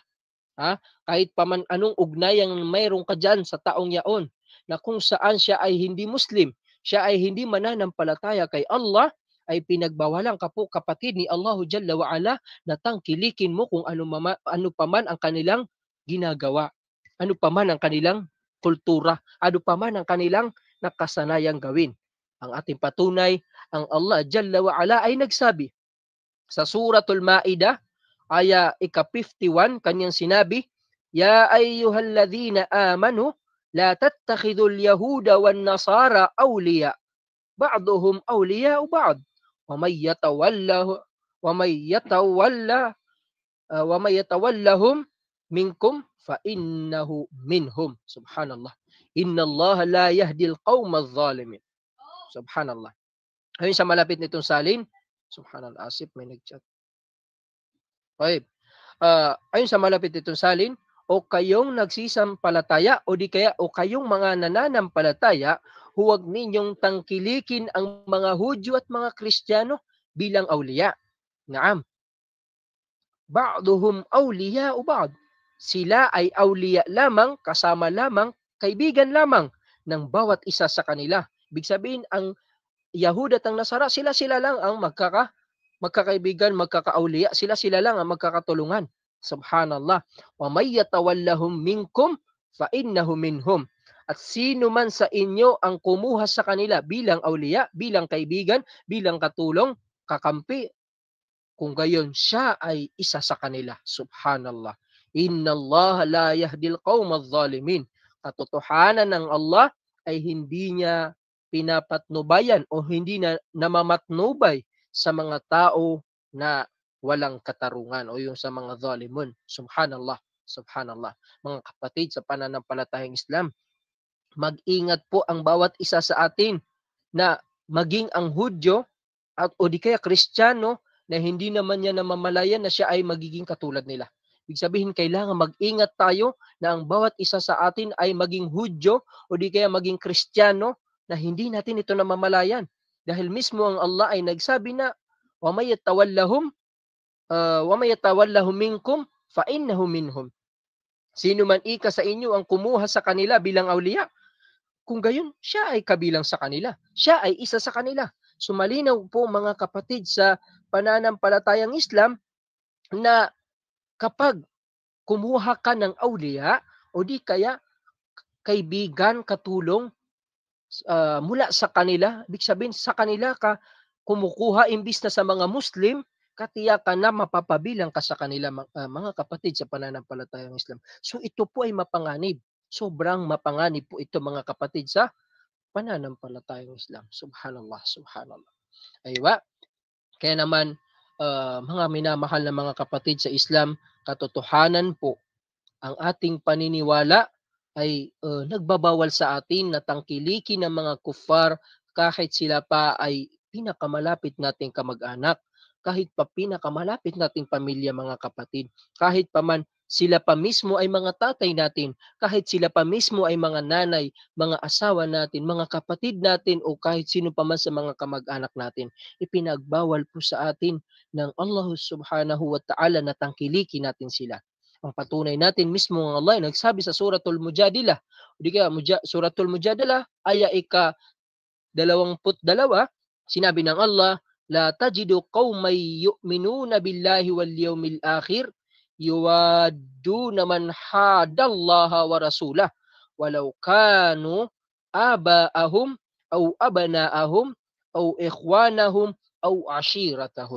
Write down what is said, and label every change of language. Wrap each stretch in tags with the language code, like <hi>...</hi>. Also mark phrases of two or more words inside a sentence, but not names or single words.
<tl>Kahit pa man anong ugnayang mayroon ka dyan sa taong yaon, na kung saan siya ay hindi Muslim, siya ay hindi mananampalataya kay Allah, ay pinagbawalan ka po kapatid ni</tl> <ar>الله جل وعلا</ar> <tl>na tangkilikin mo kung ano pa man ang kanilang ginagawa, ano pa man ang kanilang kultura, ano pa man ang kanilang nakasanayang gawin. Ang ating patunay, ang</tl> <ar>الله جل وعلا</ar> <tl>ay nagsabi sa Suratul Ma'idah, aya ika-51, kanyang sinabi,</tl> <ar>يا أيها الذين آمنوا لا تتخذوا اليهود والنصارى أولياء بعضهم أولياء بعض ومن يتولهم منكم فإنه منهم. سبحان الله. إن الله لا يهدي القوم الظالمين. Subhanallah.</ar> <tl>Ayun sa malapit nitong salin, subhanallah, asip may nagchat. Okay. Ayun sa malapit nitong salin, o kayong nagsisampalataya o di kaya o kayong mga nananampalataya, huwag ninyong tangkilikin ang mga Hudyo at mga Kristiyano bilang awliya.</tl> <ar>نعم. بعضهم أولياء بعض.</ar> <tl>Sila ay awliya lamang, kasama lamang, kaibigan lamang ng bawat isa sa kanila. Ibig sabihin, ang Yahud at ang Nasara, sila lang ang magkakaibigan, magkakaawliya, sila lang ang magkakatulungan. Subhanallah.</tl> <ar>ومن يتولهم منكم فإنه منهم.</ar> <tl>At sino man sa inyo ang kumuha sa kanila bilang awliya, bilang kaibigan, bilang katulong, kakampi, kung gayon siya ay isa sa kanila. Subhanallah.</tl> <ar>إن الله لا يهدي القوم الظالمين.</ar> <tl>Katotohanan ng Allah ay hindi niya pinapatnubayan o hindi na namamatnubay sa mga tao na walang katarungan o yung sa mga zalimun.</tl> <ar>سبحان الله. سبحان الله.</ar> <tl>Mga kapatid sa pananampalatayang Islam, mag-ingat po ang bawat isa sa atin na maging ang Hudyo at o di kaya Kristiyano na hindi naman niya namamalayan na siya ay magiging katulad nila. Ibig sabihin, kailangan mag-ingat tayo na ang bawat isa sa atin ay maging Hudyo o di kaya maging Kristiyano na hindi natin ito namamalayan. Dahil mismo ang Allah ay nagsabi na,</tl> <ar>ومن يتولهم منكم فإنه منهم.</ar> <tl>Sino man ika sa inyo ang kumuha sa kanila bilang awliya, kung gayon, siya ay kabilang sa kanila. Siya ay isa sa kanila. So malinaw po mga kapatid sa pananampalatayang Islam na kapag kumuha ka ng awliya o di kaya kaibigan, katulong mula sa kanila, ibig sabihin sa kanila ka kumukuha imbis na sa mga Muslim, katiyakan na mapapabilang ka sa kanila mga kapatid sa pananampalatayang Islam. So ito po ay mapanganib. Sobrang mapanganib po ito mga kapatid sa pananampalatayang Islam.</tl> <ar>سبحان الله، سبحان الله.</ar> <tl>Aywa. Kaya naman, mga minamahal na mga kapatid sa Islam, katotohanan po, ang ating paniniwala ay nagbabawal sa atin na tangkilikin ng mga kuffar kahit sila pa ay pinakamalapit nating kamag-anak, kahit pa pinakamalapit nating pamilya mga kapatid, kahit pa man sila pa mismo ay mga tatay natin, kahit sila pa mismo ay mga nanay, mga asawa natin, mga kapatid natin o kahit sino pa man sa mga kamag-anak natin, ipinagbawal po sa atin ng Allah</tl> <ar>سبحانه وتعالى</ar> <tl>na tangkilikin natin sila. Ang patunay natin mismo ng Allah ay nagsabi sa Suratul Mujadilah, di kaya Suratul Mujadilah, aya ika-22, sinabi ng Allah,</tl> <ar>لا تجد قوما يؤمنون بالله واليوم الآخر يوادون من حاد الله ورسوله ولو كانوا آباءهم أو أبناءهم أو إخوانهم أو عشيرتهم.</ar>